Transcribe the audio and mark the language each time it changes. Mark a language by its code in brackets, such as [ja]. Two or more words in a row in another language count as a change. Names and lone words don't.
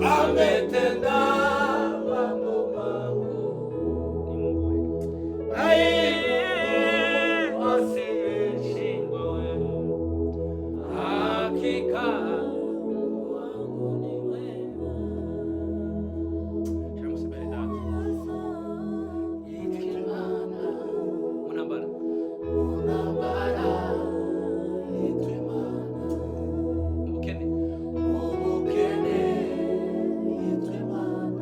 [sw] ametenda mambo makuu. Ni Mungu wetu. Asiyeshindwa wewe, hakika Mungu wangu ni wema. [rw] Cyangwa se mbere data. Yitwa Imana, Munambara. unambara, yitwa Imana. Ubukene. Ubukene, yitwa Imana.